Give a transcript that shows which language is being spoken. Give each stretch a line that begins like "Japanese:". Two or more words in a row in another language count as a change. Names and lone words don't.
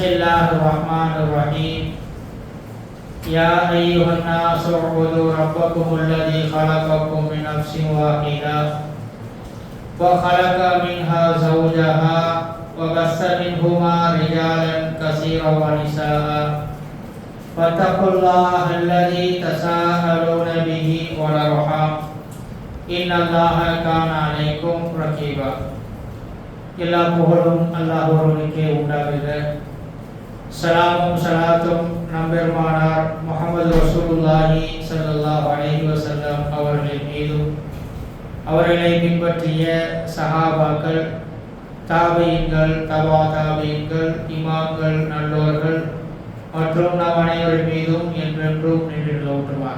Arabic: الله الرحمن الرحيم يا أيها الناس اعبدوا ربكم الذي خلقكم من نفس واحدة وخلق منها زوجها وبث منهما رجالا كثيرا ونساء واتقوا الله الذي تساءلون به والأرحام إن الله كان عليكم رقيبا
Tamil: எல்லா புகழும் அல்லாஹ் ஒருவனுக்கே உண்டாகுக. சலாமும் சலாத்தும் நம்பெருமானார் முஹம்மது
Arabic: رسول الله صلى الله عليه وسلم
Tamil: அவர்களின் மீதும் அவர்களை பின்பற்றிய சஹாபாக்கள், தாபீன்கள், தபா தாபீன்கள், இமாம்கள், நல்லோர்கள் மற்றும் நம் அனைவர் மீதும் என்றென்றும் நின்று நிலவுமாக.